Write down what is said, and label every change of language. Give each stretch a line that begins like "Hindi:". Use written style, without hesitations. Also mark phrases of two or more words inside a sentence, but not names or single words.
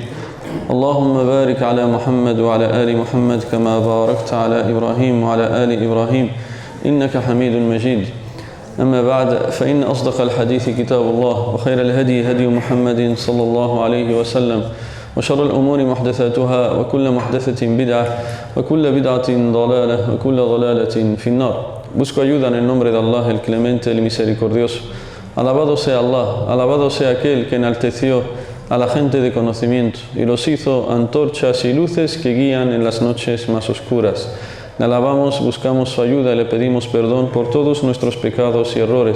Arabic: اللهم بارك على محمد وعلى آل محمد كما باركت على إبراهيم وعلى آل إبراهيم إنك حميد مجيد. أما بعد، فإن أصدق الحديث كتاب الله، وخير الهدي هدي محمد صلى الله عليه وسلم، وشر الأمور محدثاتها، وكل محدثة بدعة، وكل بدعة ضلالة، وكل ضلالة في النار.
Spanish: Busco ayuda en el nombre de Allah, el clemente, el misericordioso. Alabado sea Allah, alabado sea aquel que enalteció a la gente de conocimiento y los hizo antorchas y luces que guían en las noches más oscuras. Le alabamos, buscamos su ayuda y le pedimos perdón por todos nuestros pecados y errores.